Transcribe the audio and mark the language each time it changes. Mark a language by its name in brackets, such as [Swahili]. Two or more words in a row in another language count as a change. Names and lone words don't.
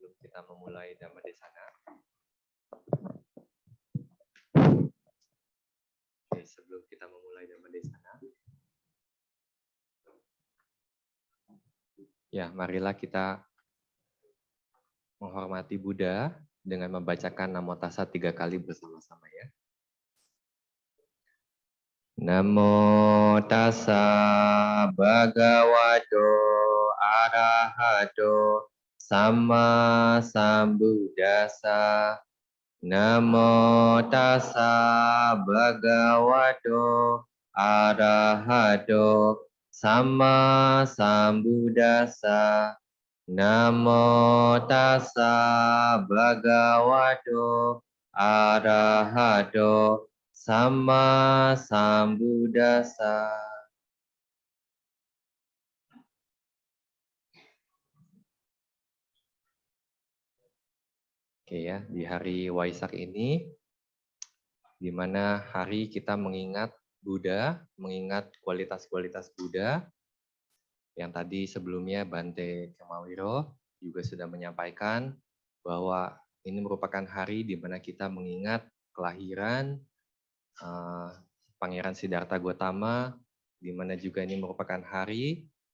[Indonesian] kita memulai Dhammadesana. Oke, sebelum kita memulai Dhammadesana, ya, marilah kita menghormati Buddha dengan membacakan Namo Tassa 3 kali bersama-sama ya. [Pali] Namo Tassa Bhagavato Arahato Samma Sambuddhassa. Namo Tassa Bhagavato Arahato Samma Sambuddhassa. Namo Tassa Bhagavato Arahato Samma Sambuddhassa. [Indonesian] Oke ya, di hari Waisak ini, di mana hari kita mengingat Buddha, mengingat kualitas-kualitas Buddha, yang tadi sebelumnya Bante Kemawiro juga sudah menyampaikan bahwa ini merupakan hari di mana kita mengingat kelahiran Pangeran Siddhartha Gautama, di mana juga ini merupakan hari